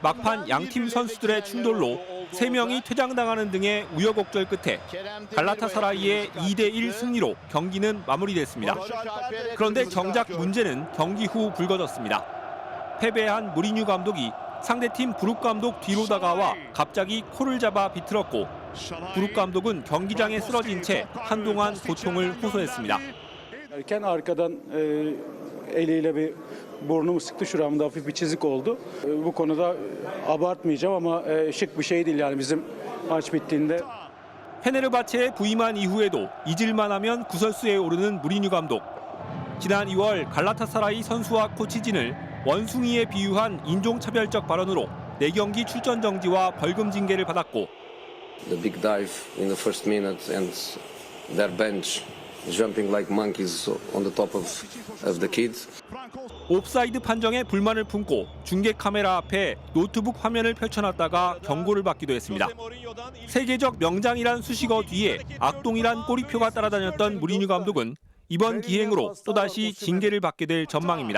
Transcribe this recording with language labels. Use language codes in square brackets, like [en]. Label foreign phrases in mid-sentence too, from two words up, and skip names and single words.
[ko] 막판 양팀 선수들의 충돌로 3명이 퇴장당하는 등의 우여곡절 끝에 갈라타사라이의 2대1 승리로 경기는 마무리됐습니다. 그런데 정작 문제는 경기 후 불거졌습니다. 패배한 무리뉴 감독이 상대팀 브룩 감독 뒤로 다가와 갑자기 코를 잡아 비틀었고 브룩 감독은 경기장에 쓰러진 채 한동안 고통을 호소했습니다. [tr] Arkadan eliyle bir burnumu sıktı, şuramda hafif bir çizik oldu. Bu konuda abartmayacağım ama şık bir şey değil yani bizim maç bittiğinde. [ko] 페네르바체에 부임한 이후에도 잊을만하면 구설수에 오르는 무리뉴 감독. 지난 2월 갈라타사라이 선수와 코치진을 원숭이에 비유한 인종차별적 발언으로 4경기 출전 정지와 벌금 징계를 받았고 [en] The big dive in the first minute and their bench jumping like monkeys on the top of the kids. [ko] 옵사이드 판정에 불만을 품고 중계 카메라 앞에 노트북 화면을 펼쳐놨다가 경고를 받기도 했습니다. 세계적 명장이란 수식어 뒤에 악동이란 꼬리표가 따라다녔던 무리뉴 감독은 이번 기행으로 또다시 징계를 받게 될 전망입니다.